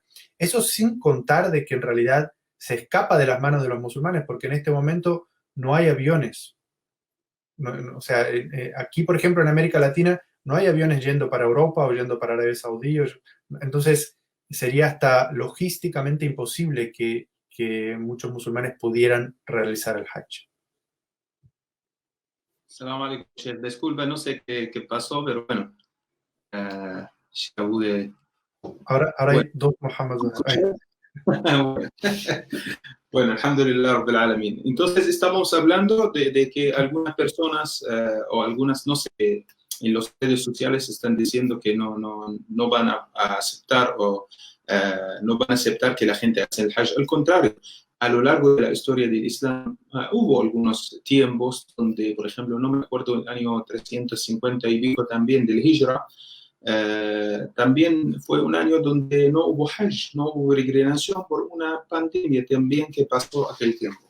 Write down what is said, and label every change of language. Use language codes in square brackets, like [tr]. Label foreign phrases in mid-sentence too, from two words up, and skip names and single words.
[es] Eso sin contar de que en realidad se escapa de las manos de los musulmanes, porque en este momento no hay aviones. O sea, aquí, por ejemplo, en América Latina, no hay aviones yendo para Europa o yendo para Arabia Saudí. Entonces, sería hasta logísticamente imposible que muchos musulmanes pudieran realizar el Hajj. [ar] سلام عليكم. [es] Disculpa, no sé qué pasó, pero bueno. Ahora bueno. Hay 2 Muhammads. Bueno, [ar] الحمد لله رب العالمين. [es] Entonces estamos hablando de que algunas personas o algunas, no sé, en las redes sociales están diciendo que no van a aceptar o no van a aceptar que la gente haga el Hajj. Al contrario, a lo largo de la historia del Islam hubo algunos tiempos donde, por ejemplo, no me acuerdo, el año 350 y pico también del Hijra, también fue un año donde no hubo Hajj, no hubo peregrinación por una pandemia también que pasó aquel tiempo.